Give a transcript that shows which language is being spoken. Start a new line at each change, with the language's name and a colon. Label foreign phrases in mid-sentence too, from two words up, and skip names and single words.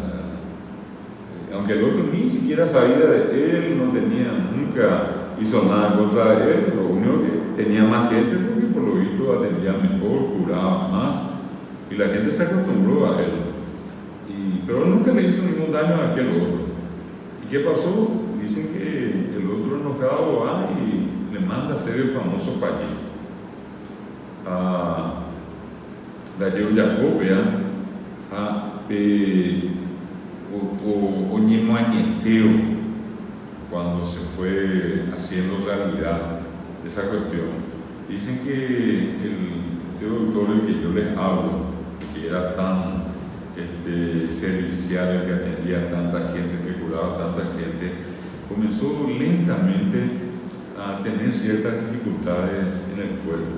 Spanish: Aunque el otro ni siquiera sabía de él, no tenía, nunca hizo nada contra él, lo único que tenía más gente porque por lo visto atendía mejor, curaba más, y la gente se acostumbró a él. Pero nunca le hizo ningún daño a aquel otro. ¿Y qué pasó? Dicen que el otro enojado va y le manda a hacer el famoso payé.
Guarani: Dalle Jacobea, o Ñemoañeteo,
Spanish: cuando se fue haciendo realidad esa cuestión. Dicen que este doctor, el que yo les hablo, que era tan servicial, el que atendía a tanta gente, que curaba a tanta gente, comenzó lentamente a tener ciertas dificultades en el cuerpo.